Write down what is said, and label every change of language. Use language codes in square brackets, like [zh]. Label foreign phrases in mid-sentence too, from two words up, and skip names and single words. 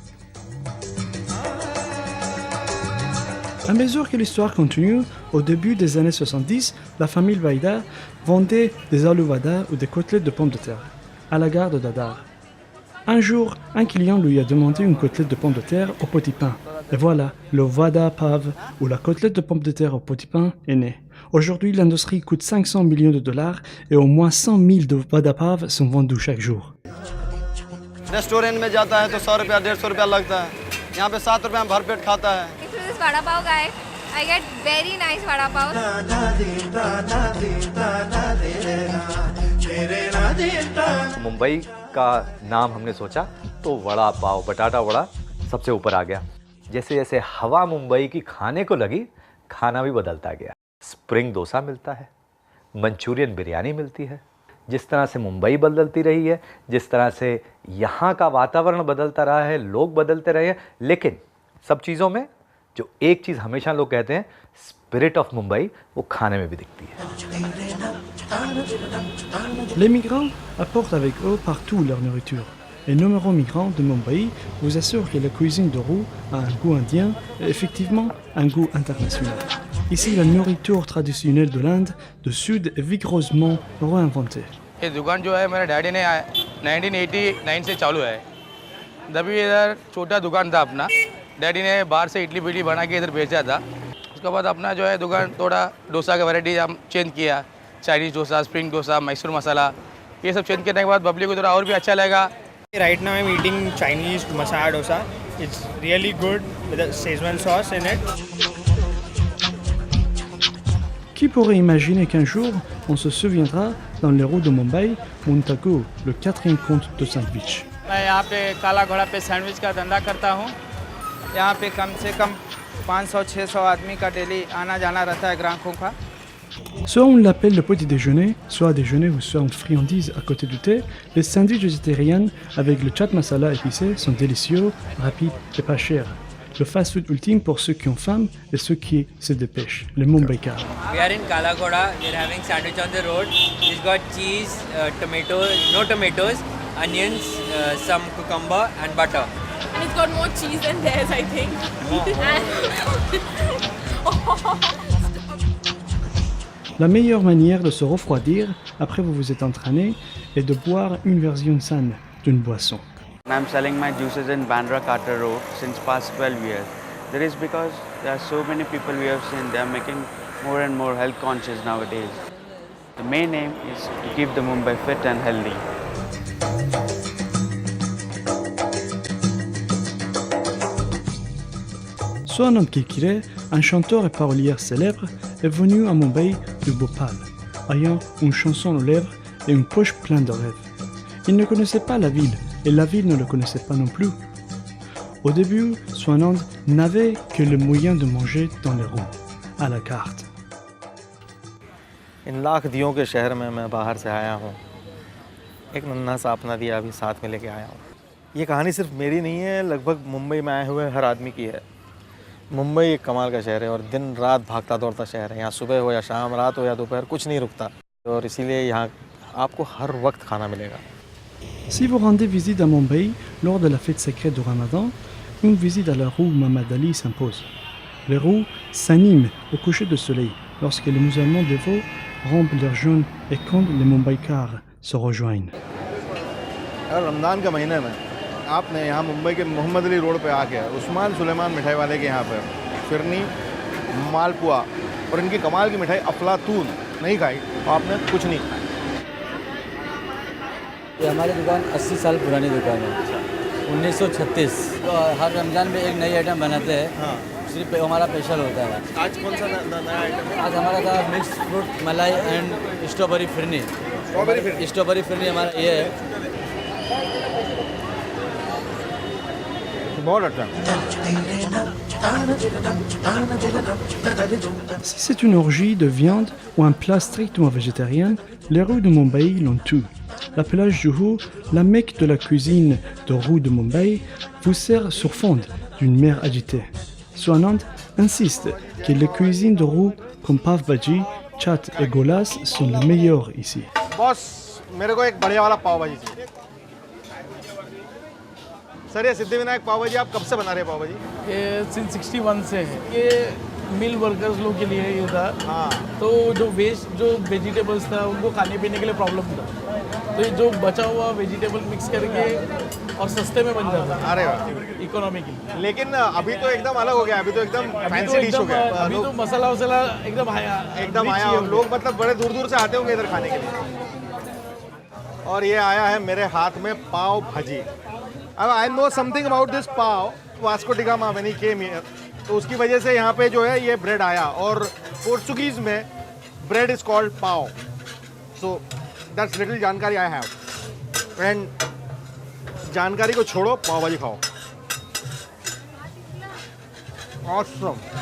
[fr] À mesure que l'histoire continue, au début des années 70, la famille Vaida vendait des aloo vada ou des côtelettes de pommes de terre à la gare de Dadar. Un jour, un client lui a demandé une côtelette de pommes de terre au petit pain. Et voilà, le vada pav ou la côtelette de pommes de terre au petit pain est né. Aujourd'hui, l'industrie coûte 500 millions de dollars et au moins 100 000 de vada pav sont vendus chaque jour. [hi] रेस्टोरेंट में जाता है तो 100 रुपया 150 रुपया लगता है यहाँ पे 7 रुपया में भरपेट खाता है [en] This vada pav guy, I get very nice vada pav. [hi] मुंबई का नाम हमने सोचा तो वड़ा पाव बटाटा वड़ा सबसे ऊपर आ गया। जैसे जैसे हवा मुंबई की खाने को लगी, खाना भी बदलता गया। स्प्रिंग डोसा मिलता है, मंचूरियन बिरयानी मिलती है। जिस तरह से मुंबई बदलती रही है, जिस तरह से यहाँ का वातावरण बदलता रहा है, लोग बदलते रहे हैं, लेकिन सब चीज़ों में जो एक चीज़ हमेशा लोग कहते हैं, [en] spirit of Mumbai, [hi] वो खाने में भी दिखती है। [fr] Les migrants apportent avec eux partout leur nourriture. Les nombreux migrants de Mumbai vous assurent que la cuisine de roux a un goût indien et effectivement un goût international. Ici, la nourriture traditionnelle de l'Inde du Sud est vigoureusement réinventée. [hi] ये दुकान जो है मेरे डैडी ने 1989 से चालू है। तभी इधर छोटा दुकान था अपना, डैडी ने बाहर से इडली बिडली बना के इधर बेचा था। उसके बाद अपना जो है दुकान थोड़ा डोसा का वैरायटी हम चेंज किया, चाइनीज़ डोसा, स्प्रिंग डोसा, मैसूर मसाला, ये सब चेंज करने के बाद पब्लिक को थोड़ा और भी अच्छा लगा। [en] Right now I'm eating Chinese masala dosa. It's really good with a Szechuan sauce in it. [fr] Qui pourrait imaginer qu'un jour, on se souviendra dans les rues de Mumbai, Montagu, le quatrième comte de Sandwich. [hi] मैं यहाँ पे काला घोड़ा पे सैंडविच का धंधा करता हूँ। यहाँ पे कम से कम 500-600 आदमी का डेली आना जाना रहता है ग्राहकों का। [fr] Soit on l'appelle le petit déjeuner, soit déjeuner ou soit une friandise à côté du thé, les sandwichs végétariens avec le chat masala épicé sont délicieux, rapides et pas chers. Le fast-food ultime pour ceux qui ont faim et ceux qui se dépêchent, les Mumbaikars. [en] We are in Kala Ghoda. We're having sandwich on the road. It's got cheese, no tomatoes, onions, some cucumber and butter. It's got more cheese than theirs, I think. [fr] La meilleure manière de se refroidir après vous vous êtes entraîné est de boire une version saine d'une boisson. [en] I'm selling my juices in Bandra Carter Road since past 12 years. That is because there are so many people we have seen, they are making more and more health conscious nowadays. The main aim is to keep the Mumbai fit and healthy. [fr] Swanand Kilkire, un chanteur et parolier célèbre, est venu à Mumbai du Bhopal, ayant une chanson aux lèvres et une poche pleine de rêves. Il ne connaissait pas la ville, et la ville ne le connaissait pas non plus. Au début, Swanand n'avait que le moyen de manger dans les rues, à la carte. [hi] इन लाख दियों के शहर में मैं बाहर से आया हूँ। एक नन्हा सा अपना दिया अभी साथ में लेके आया हूँ। ये कहानी सिर्फ मेरी नहीं है, लगभग मुंबई में आए हुए हर आदमी की है। मुंबई एक कमाल का शहर है और दिन रात भागता दौड़ता शहर है। यहाँ सुबह हो या शाम, रात हो या दोपहर, कुछ नहीं रुकता और इसीलिए यहाँ आपको हर वक्त खाना मिलेगा। [fr] Si vous rendez visite à Mumbai lors de la fête secrète du Ramadan, une visite à la rue Muhammad Ali s'impose. Les rues s'animent au coucher du soleil lorsque les musulmans dévots rompent leur jeûne et quand les Mumbaikars se rejoignent. [hi] अगर रमज़ान के महीने में आपने यहाँ मुंबई के मोहम्मद अली रोड पे आके उस्मान सुलेमान मिठाई वाले के यहाँ पे फिरनी मालपुआ और इनकी कमाल की मिठाई अफलातून नहीं खाई तो आपने कुछ नहीं खाया। ये हमारी दुकान 80 साल पुरानी दुकान है 1936 तो हर रमज़ान में एक नई आइटम बनाते हैं। हाँ। सिर्फ हमारा स्पेशल होता है। आज कौन सा नया आइटम है? आज हमारा था मिक्स फ्रूट मलाई एंड स्ट्रॉबेरी फिरनी। स्ट्रॉबेरी फिरनी हमारा ये है। बहुत अच्छा। [fr] Si c'est une orgie de viande ou un plat strictement végétarien, les rues de Mumbai l'ont tout. La plage Juhu, la mecque de la cuisine de rue de Mumbai, vous sert sur fond d'une mer agitée. Swanand insiste que les cuisines de rue comme Pav Bhaji, Chat et Golas sont les meilleures ici. [hi] बॉस मेरे को एक बढ़िया वाला पाव भाजी चाहिए। सर ये सिद्धिविनायक पाव भाजी आप कब से बना रहे हैं पाव भाजी? ये सिंस 61 से है। ये [en] mill workers [hi] लोग के लिए ये था। हाँ। तो जो वेजिटेबल्स था उनको खाने पीने के लिए प्रॉब्लम था, तो ये जो बचा हुआ वेजिटेबल मिक्स करके और सस्ते में बन जाता है। अरे वाह, इकोनॉमिकली। लेकिन अभी तो एकदम अलग हो गया, अभी तो एकदम फैंसी डिश हो गया। अभी तो मसाला वसाला एकदम आया लोग मतलब बड़े दूर दूर से आते होंगे इधर खाने के लिए। और ये आया है मेरे हाथ में पाव भाजी। [en] अब I know something about this पाव। [hi] वास्को डी गामा [en] when he came here, [hi] तो उसकी वजह से यहाँ पे जो है ये ब्रेड आया और पोर्चुगीज में ब्रेड [en] is called [hi] पाव। [en] so that's little [hi] जानकारी [en] I have. And [hi] जानकारी को छोड़ो, पाव भाजी खाओ। [en] Awesome.